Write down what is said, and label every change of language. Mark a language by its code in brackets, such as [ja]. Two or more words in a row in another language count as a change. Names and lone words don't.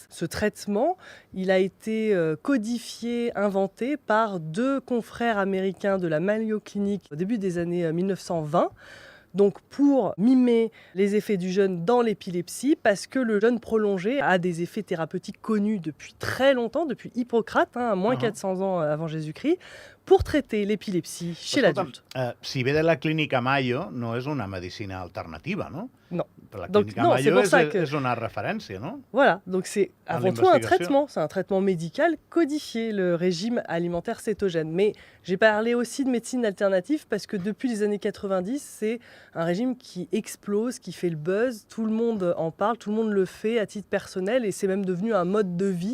[fr] Ce traitement, il a été codifié, inventé par deux confrères américains de la Mayo Clinic au début des années 1920. Donc pour mimer les effets du jeûne dans l'épilepsie, parce que le jeûne prolongé a des effets thérapeutiques connus depuis très longtemps, depuis Hippocrate, à moins 400 ans avant Jésus-Christ, pour traiter l'épilepsie chez l'adulte. [ca] Si ve de la clínica Mayo, no és una medicina alternativa, no? [fr] Non. [ca] La [fr] Donc, [ca] clínica [fr] non, [ca] Mayo [fr] c'est pour ça que... [ca] és una referència, no? [fr] Voilà, donc c'est avant tout un traitement, c'est un traitement médical codifié, le régime alimentaire cétogène. Mais j'ai parlé aussi de médecine alternative parce que depuis les années 90, c'est un régime qui explose, qui fait le buzz, tout le monde en parle, tout le monde le fait à titre personnel et c'est même devenu un mode de vie.